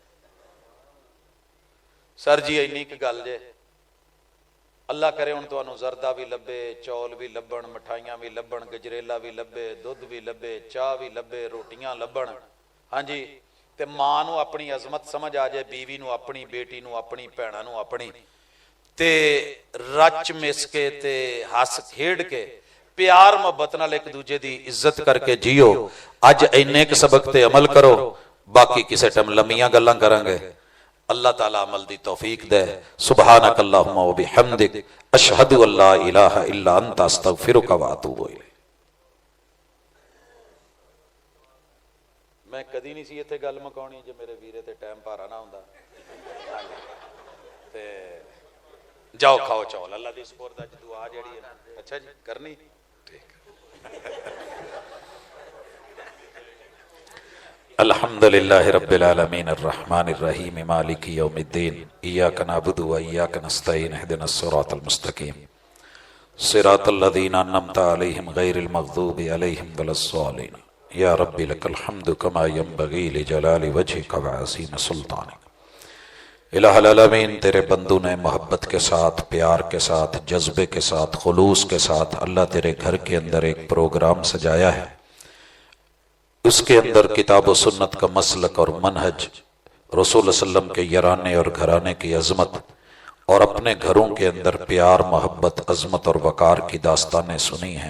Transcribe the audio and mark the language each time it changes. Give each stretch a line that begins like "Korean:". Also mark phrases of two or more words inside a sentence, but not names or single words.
Punjabi: سر جی انی اک گل جے، اللہ کرے ہن تہانوں زردہ بھی لبھے، چول بھی لبھن، مٹھائیاں بھی لبھن، گجریلا بھی لبھے، دودھ بھی لبھے، چاہ بھی لبھے، روٹیاں لبھن، ہاں جی، تے ماں نوں اپنی عظمت سمجھ آ جائے، بیوی نوں اپنی، بیٹی نوں اپنی، بھیناں نوں اپنی، تے رچ مس کے تے ہس کھیڈ کے پیار محبت نال اک دوجے دی عزت کر کے جیو. اج انے ک سبق تے عمل کرو، باقی کسے ٹائم لمیاں گلاں کراں گے. اللہ تعالیٰ عمل دی توفیق دے.
Arabic: سبحانك اللهم وبحمدك، أشهد أن لا إله إلا أنت، أستغفرك وأتوب إليك.
Punjabi: میں کدی نہیں سی ایتھے گل مکاؤنی جے میرے ویرے تے ٹائم بھارا نہ ہندا. تے جاؤ کھاؤ چول، اللہ دی سپرد اج دعا جیہڑی ہے. اچھا جی کرنی
Arabic: الحمد لله رب العالمين الرحمن الرحيم مالك يوم الدين إياك نعبد وإياك نستعين اهدنا الصراط المستقيم صراط الذين أنعمت عليهم غير المغضوب عليهم ولا الضالين. يا ربي لك الحمد كما ينبغي لجلال وجهك وعظيم سلطانك. إله العالمين,
Urdu: تیرے بندوں نے محبت کے ساتھ، پیار کے ساتھ، جذبے کے ساتھ، خلوص کے ساتھ اللہ تیرے گھر کے اندر ایک پروگرام سجایا ہے. اس کے اندر کتاب و سنت کا مسلک اور منہج، رسول صلعم کے یارانے اور گھرانے کی عظمت، اور اپنے گھروں کے اندر پیار، محبت، عظمت اور وقار کی داستانیں سنی ہیں.